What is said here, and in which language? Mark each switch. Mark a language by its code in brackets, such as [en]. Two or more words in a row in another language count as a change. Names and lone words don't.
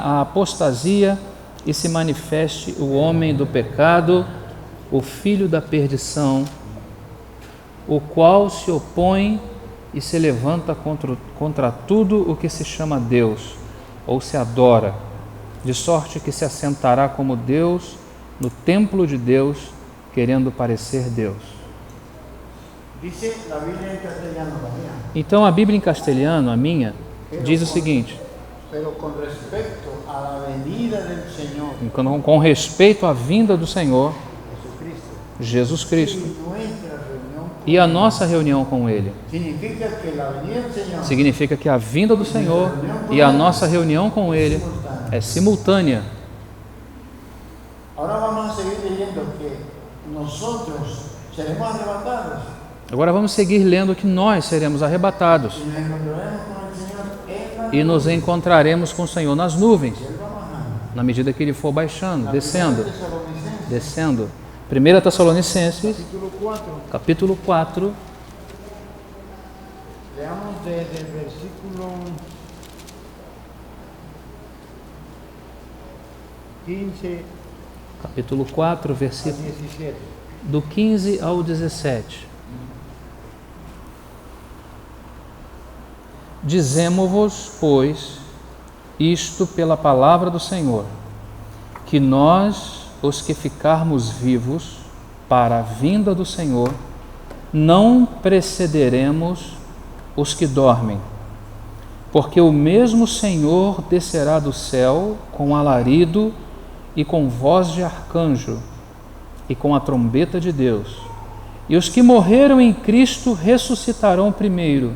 [pt] a apostasia e se manifeste o homem do pecado, o filho da perdição, o qual se opõe e se levanta contra tudo o que se chama Deus, ou se adora, de sorte que se assentará como Deus no templo de Deus, querendo parecer Deus. [es] Dice la Biblia en castellano, la mía. [pt] Então a Bíblia em castelhano, a minha, diz o seguinte: [es] Pero con respecto a la venida del Señor [pt] com respeito à vinda do Senhor [es] Jesucristo [pt] Jesus Cristo [es] y nuestra reunión, [pt] e a nossa reunião com Ele, [es] significa que la venida del Señor [pt] significa que a vinda do Senhor e a nossa reunião com Ele é simultânea. [es] Ahora vamos a seguir leyendo que nosotros seremos arrebatados [pt] Agora vamos seguir lendo que nós seremos arrebatados [es] y nos encontraremos con el Señor en la [pt] e nos encontraremos com o Senhor nas nuvens, [es] Él va bajando. [pt] na medida que Ele for baixando, descendo, [es] Tesalonicenses, [pt] descendo. 1 Tessalonicenses, [es] capítulo 4, [pt] capítulo 4, [es] leamos desde el versículo 15 [pt] capítulo 4, [es] al versículo 17. [pt] do 15 ao 17. Dizemo-vos, pois, isto pela palavra do Senhor, que nós, os que ficarmos vivos para a vinda do Senhor, não precederemos os que dormem, porque o mesmo Senhor descerá do céu com alarido e com voz de arcanjo e com a trombeta de Deus, e os que morreram em Cristo ressuscitarão primeiro.